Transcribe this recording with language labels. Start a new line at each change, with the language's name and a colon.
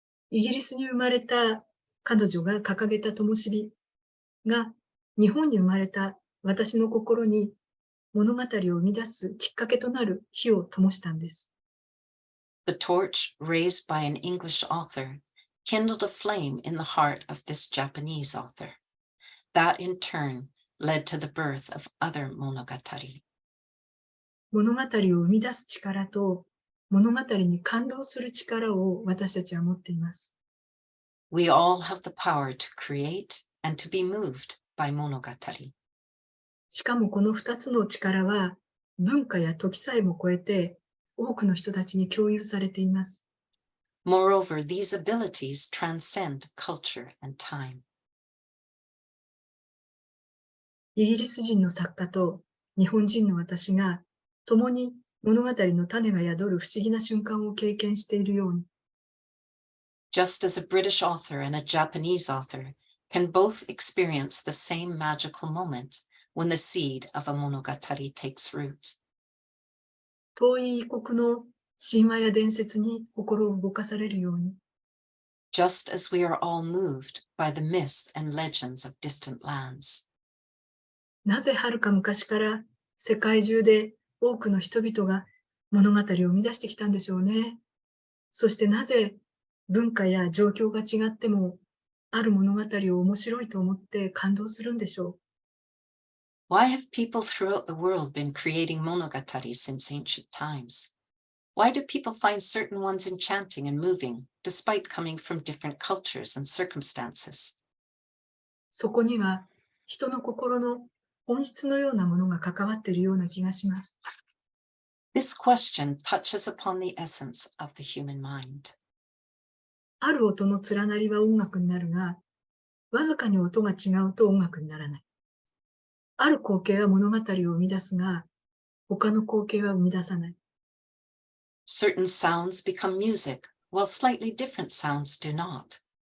Japanese: イギリスに生まれた彼女が掲げた灯火が日本に生まれた私の心に物語を生み出すきっかけとなる火を灯したんです。
English: The torch raised by an English author kindled a flame in the heart of this Japanese author. That in turn led to the birth of other monogatari.
Japanese: 物語を生み出す力と物語に感動する力を私たちは持っています。
English: We all have the power to create and to be moved by monogatari.
Japanese: しかもこの2つの力は文化や時さえも超えて多くの人たちに共有されています。
English: Moreover, these abilities transcend culture and time.
Japanese: イギリス人の作家と日本人の私が共に物語の種が宿る不思議な瞬間を経験しているように、
English: Just as a British author and a Japanese author can both experience the same magical moment when the seed of a monogatari takes root.
Japanese: 遠い異国の神話や伝説に心を動かされるように、
English: Just as we are all moved by the myths and legends of distant lands.
Japanese: なぜはるか昔から世界中で多くの人々が物語を生み出してきたんでしょうね。そしてなぜ文化や状況が違ってもある物語を面白いと思って感動するんでしょう。
English: Why have people throughout the world been creating monogatari since ancient times? Why do people find certain ones enchanting and moving, despite coming from different cultures and circumstances?
Japanese: そこには人の心の本質のようなものが関わっているような気がします。
English: This question touches upon the essence of the human mind.
Japanese: ある音の連なりは音楽になるが、わずかに音が違うと音楽にならない。ある光景は物語を生み出すが、他の光景は生み出さない。
English: Certain sounds become music, while slightly different sounds do not.